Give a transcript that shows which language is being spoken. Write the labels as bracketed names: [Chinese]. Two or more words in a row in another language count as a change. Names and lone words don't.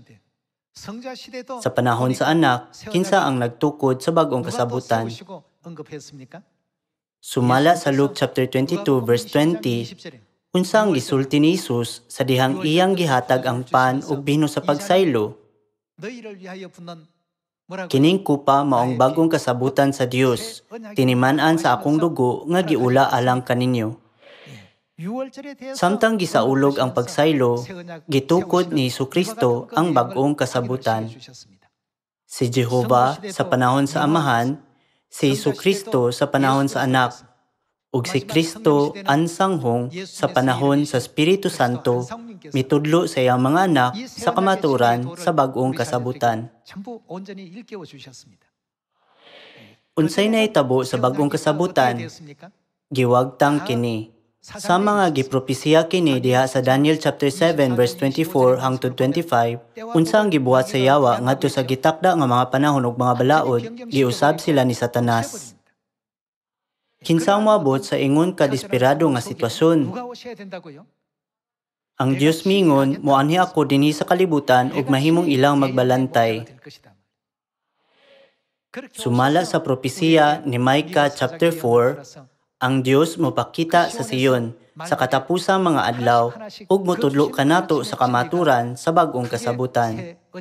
[Cebuano] Sa panahon sa anak, kinsa ang nagtukod sa bagong kasabutan. Sumala sa Luke chapter 22 verse 20, unsang gisulti ni Jesus sa dihang iyang gihatag ang pan ug bino sa pagsaylo. [Korean] 너희를 위하여 붙는 뭐라고요? [Cebuano] Kining kupa maong bagong kasabutan sa Dios. Tiniman-an sa akong dugo nga giula alang kaninyo. [Korean] 유월절에 대해서 [Cebuano] Samtang gisaulog ang pagsaylo, [Korean] 새 언약 [Cebuano] gitukod [Korean] 세우시고 [Cebuano] ni Jesucristo [Korean] 이와 같은 [Cebuano] ang [Korean] 그 [Cebuano] bagong [Korean] 계획을 [Cebuano] kasabutan. [Korean] 확인해 주셨습니다. [Cebuano] Si Jehova sa panahon sa Amahan, si Jesucristo sa panahon sa Anak, ug si Kristo ang sanghong sa panahon sa Espiritu Santo, mitudlo sa iyang mga anak [Korean] 이 새 [Cebuano] sa [Korean] 언약의 [Cebuano] kamaturan [Korean] 신의 [Cebuano] sa bagong [Korean] 우리 [Cebuano] kasabutan. [Korean] 자녀들에게 전부 온전히 일깨워 주셨습니다. [Cebuano] Unsay nahitabo sa bagong kasabutan, giwagtang kini. Sa mga gipropesiya kini diha sa Daniel chapter 7 verse 24 hangtod 25, unsa ang gibuhat sa Yawa ngadto sa gitakda nga mga panahon ug mga balaod, giusab sila ni Satanas. Kinsang moabot sa ingon ka desperado nga sitwasyon. [Korean] 누가 오셔야 된다고요? [Cebuano] Ang Dios mingon, moanhi ako dinhi sa kalibutan ug mahimong ilang magbalantay. Sumala sa propesiya ni Micah chapter 4, ang Dios mopakita sa Siyon sa katapusang mga adlaw ug motudlo kanato sa kamaturan sa bagong kasabutan.